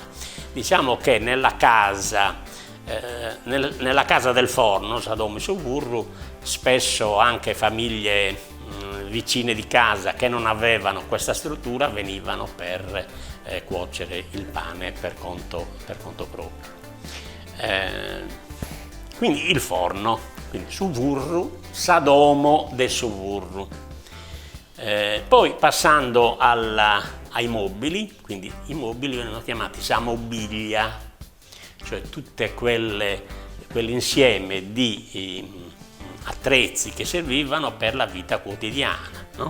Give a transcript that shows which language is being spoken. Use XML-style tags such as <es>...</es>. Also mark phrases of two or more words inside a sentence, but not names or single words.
<it>Diciamo che nella casa del forno,</it> <sc>sadomo suvurru,</sc> <it>spesso anche famiglie vicine di casa che non avevano questa struttura venivano per cuocere il pane per conto proprio. Quindi il forno, quindi suvurru,</it> <sc>sadomo de suvurru.</sc> <it>Poi passando ai mobili, quindi i mobili venivano chiamati samobilia, cioè tutte quell'insieme di attrezzi che servivano per la vita quotidiana, no?</it>